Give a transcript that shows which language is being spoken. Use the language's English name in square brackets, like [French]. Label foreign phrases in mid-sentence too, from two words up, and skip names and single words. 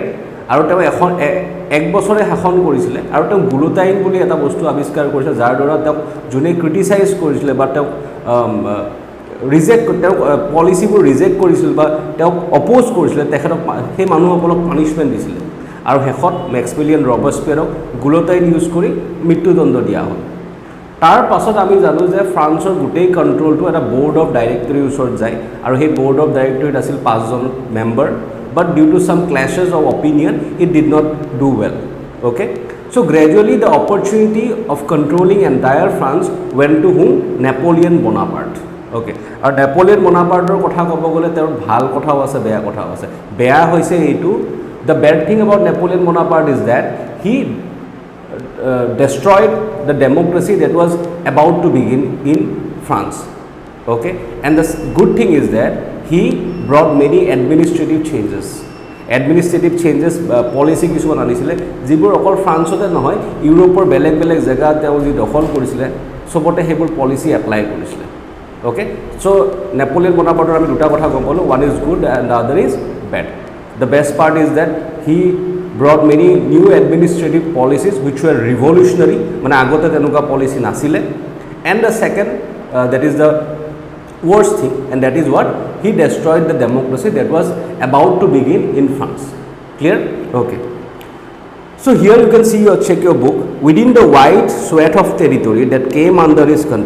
[Assamese] আৰু তেওঁ এক বছৰে শাসন কৰিছিলে আৰু তেওঁ গুলোটাইন বুলি এটা বস্তু আৱিষ্কাৰ কৰিছে যাৰ দ্বাৰা তেওঁক যোনে ক্ৰিটিচাইজ কৰিছিলে বা তেওঁক তেওঁ পলিচিবোৰ ৰিজেক্ট কৰিছিল বা তেওঁক অপ'জ কৰিছিলে তেখেতক সেই মানুহসকলক পানিছমেণ্ট দিছিলে আৰু শেষত মেক্সমিলিয়ান ৰবাস্পিয়াৰক গুলোটাইন ইউজ কৰি মৃত্যুদণ্ড দিয়া হ'ল। তাৰ পাছত আমি জানো যে ফ্ৰান্সৰ গোটেই কণ্ট্ৰলটো এটা [English] board of directory [Assamese] ওচৰত যায় আৰু সেই [English] board of directory [Assamese] আছিল 5জন মেম্বাৰ, [English] but due to some clashes of opinion it did not do well, okay. So gradually the opportunity of controlling entire France went to whom? Napoleon Bonaparte, okay. [Assamese] আৰু নেপোলিয়ন বনাপাৰ্টৰ কথা ক'ব গ'লে তেওঁৰ ভাল কথাও আছে বেয়া কথাও আছে। বেয়া হৈছে এইটো, [English] the bad thing about Napoleon Bonaparte is that he destroyed the democracy that was about to begin in France, okay. And the good thing is that he brought many administrative changes, [Assamese] পলিচি কিছুমান আনিছিলে যিবোৰ অকল ফ্ৰান্সতে নহয় ইউৰোপৰ বেলেগ বেলেগ জেগা তেওঁ যি দখল কৰিছিলে সবতে সেইবোৰ [English] policy apply [Assamese] কৰিছিলে, অ'কে। [English] চ' [Assamese] নেপোলিয়ন বনাপাৰ্টৰ আমি দুটা কথা গম পালোঁ, [English] one is good and the other is bad. the best part is that he brought many new administrative policies which were revolutionary, [Assamese] মানে আগতে তেনেকুৱা পলিচি নাছিলে। [English] and the second that is the worst thing, and that is what he destroyed the democracy that was about to begin in France. Clear? Okay. So here you can see, check your book, within the wide swath of territory that came under his control.